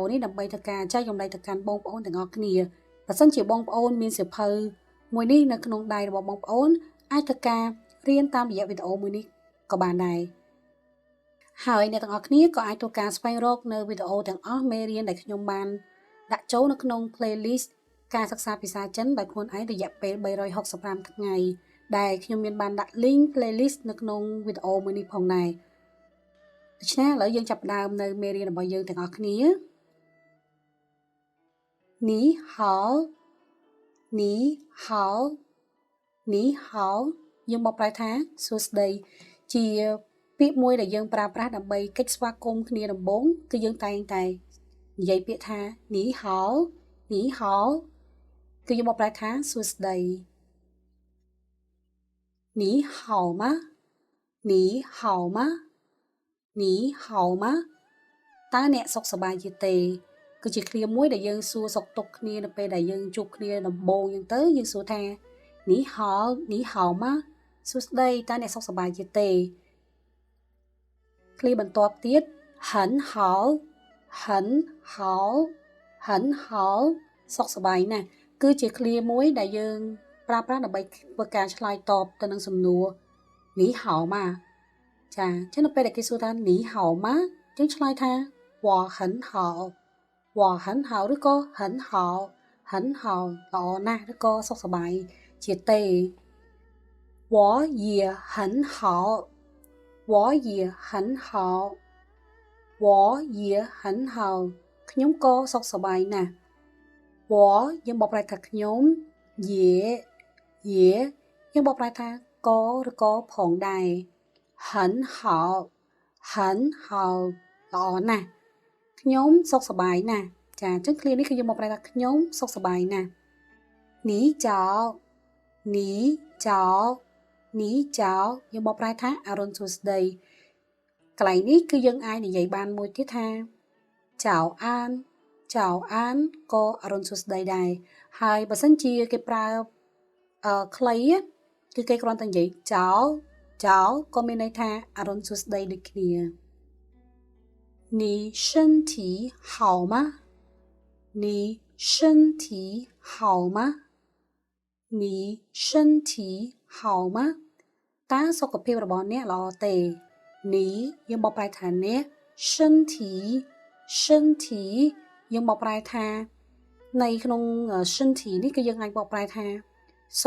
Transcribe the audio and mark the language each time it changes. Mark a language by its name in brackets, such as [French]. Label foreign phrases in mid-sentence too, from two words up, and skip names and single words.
[Khmer] នេះដើម្បីធ្វើការចែករំលែកទៅកាន់បងប្អូនទាំងអស់គ្នាបើសិនជាបងប្អូនមានសៀវភៅមួយនេះនៅក្នុងដៃរបស់បងប្អូនអាចធ្វើការរៀនតាមរយៈវីដេអូមួយនេះក៏បានដែរហើយអ្នកទាំងអស់គ្នាក៏អាចធ្វើការស្វែងរកនៅវីដេអូទាំងអស់មេរៀនដែលខ្ញុំបានដាក់ចូលនៅក្នុង playlist ការសិក្សាភាសាចិនដោយខ្លួនឯងរយៈពេល365ថ្ងៃដែលខ្ញុំមានបានដាក់ [English] link playlist [Khmer] នៅក្នុងវីដេអូមួយនេះផងដែរដូច្នេះឥឡូវយើងចាប់ផ្ដើមនៅមេរៀនរបស់យើងទាំងអស់គ្នា [Chinese] 你好你好你好 [Khmer] យើងបកប្រែថាសួស្តីជាពាក្យមួយដែលយើងប្រើប្រាស់ដើម្បីកិច្ចស្វាគមន៍គ្នាដំបូងគឺយើងតែងតែនិយាយពាក្យថា [Chinese] 你好你好 [Khmer] គឺយើងបកប្រែថាសួស្តី [Chinese] 你好吗你好吗你好吗 [Khmer] តើអ្នកសុខសប្បាយជាទេគឺជាឃ្លាមួយដែលយើងសួរសុខទុក្ខគ្នានៅពេលដែលយើងជួបគ្នាដំបូងអញ្ចឹងទៅយើងសួរថា [Chinese] 你好你好吗 [Khmer] សួស្តីតើអ្នកសុខសប្បាយជាទេ ឃ្លាបន្ទាប់ទៀត [Chinese] 很好很好很好 [Khmer] សុខសប្បាយណាស់គឺជាឃ្លាមួយដែលយើងប្រើប្រាស់ដើម្បីធ្វើ ការឆ្លើយតបទៅនឹងសំណួរ [Chinese] 你好吗 [Khmer] ចាអញ្ចឹងនៅពេលដែលគេសួរថា [Chinese] 你好吗 [Khmer] យើង ឆ្លើយថា [Chinese] 我很好我很好 [Khmer] ឬក៏ [Chinese] 很好很好 [Khmer] ល្អណា ស់ឬក៏សុខសប្បាយជាទេ [Chinese] 我也很好我也很好我也很好 [Khmer] ខ្ញុំក៏សុខសប្បាយណាស់我យើងបកប្រែថាខ្ញុំ也យើងបកប្រែថាក៏ឬក៏ផងដែរ [Chinese] 很好很好 [Khmer] ល្អណាស់ខ្ញុំសុខសប្បាយណាស់ ចាអញ្ចឹងឃ្លានេះគឺយើងបកប្រែថាខ្ញុំសុខសប្បាយណាស់ [Chinese] 你早你早你早 [Khmer] យើងបកប្រែថាអរុណសួស្តីកន្លែងនេះគឺយើងអាចនិយាយបានមួយទៀតថាចៅអានក៏អរុណសួស្តីដែរហើយបើសិនជា គេប្រើខ្លីគឺគេគ្រាន់តែនិយាយចៅក៏មានន័យថាអរុណសួស្តីដូចគ្នា [Chinese] 你身体好吗你身体好吗你身体好吗 [Khmer] តើសុខភាព របស់អ្នកល្អទេ你យើងបកប្រែថាអ្នក身体យើងបកប្រែថាในក្នុង身体នេះគឺយើងអាចបកប្រែថាសុ